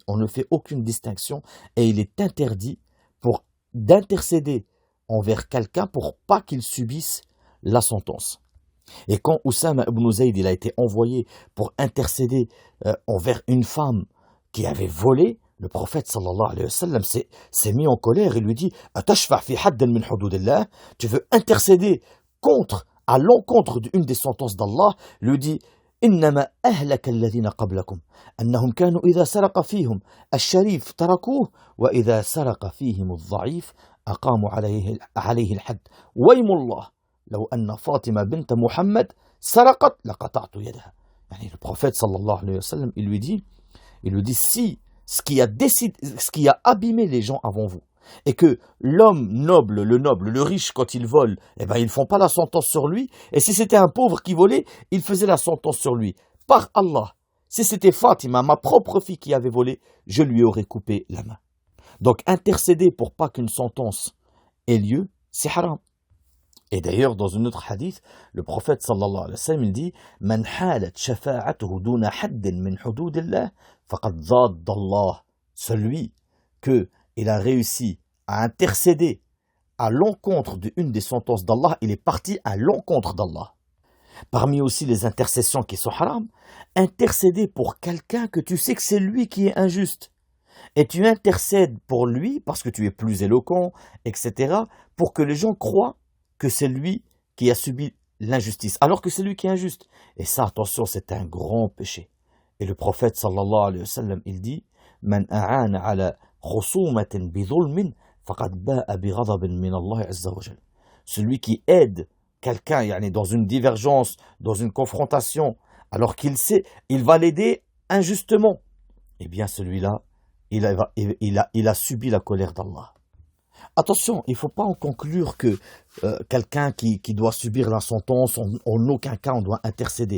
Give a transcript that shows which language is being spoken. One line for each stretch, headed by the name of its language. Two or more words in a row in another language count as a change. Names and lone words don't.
French: On ne fait aucune distinction et il est interdit d'intercéder envers quelqu'un pour pas qu'il subisse la sentence. Et quand Oussama ibn Zayd il a été envoyé pour intercéder envers une femme qui avait volé, le prophète
Arabic: صلى الله عليه وسلم
French: s'est mis en colère et lui dit
Arabic: أتشفع في حد من حدود الله,
French: tu veux intercéder à l'encontre d'une des sentences d'Allah, lui dit
Arabic: إنما أهلك الذين قبلكم أنهم كانوا إذا سرق فيهم الشريف تركوه وإذا سرق فيهم الضعيف أقاموا عليه الحد ويم الله لو أن فاطمة بنت محمد سرقت لقطعت يدها.
French: Le prophète
Arabic: صلى الله عليه وسلم,
French: il lui dit si ce qui a abîmé les gens avant vous et que l'homme noble, le riche, quand il vole, eh ben, ils ne font pas la sentence sur lui. Et si c'était un pauvre qui volait, il faisait la sentence sur lui. Par Allah, si c'était Fatima, ma propre fille qui avait volé, je lui aurais coupé la main. Donc, intercéder pour pas qu'une sentence ait lieu, c'est haram. Et d'ailleurs, dans un autre hadith, le prophète
Arabic: صلى الله عليه وسلم,
French: il dit
Arabic: من حالت شفاعته دون حد من حدود الله فقد ضاد الله.
French: Celui que il a réussi à intercéder à l'encontre d'une des sentences d'Allah, il est parti à l'encontre d'Allah. Parmi aussi les intercessions qui sont haram, intercéder pour quelqu'un que tu sais que c'est lui qui est injuste. Et tu intercèdes pour lui parce que tu es plus éloquent, etc., pour que les gens croient que c'est lui qui a subi l'injustice, alors que c'est lui qui est injuste. Et ça, attention, c'est un grand péché. Et le prophète,
Arabic: صلى الله عليه وسلم,
French: il dit «
Arabic: من أعان على خصومة بظلم فقد باء بغضب من الله عز وجل
French: » Celui qui aide quelqu'un dans une divergence, dans une confrontation, alors qu'il sait, il va l'aider injustement, eh bien celui-là, il a subi la colère d'Allah. Attention, il ne faut pas en conclure que quelqu'un qui doit subir la sentence, en aucun cas on doit intercéder.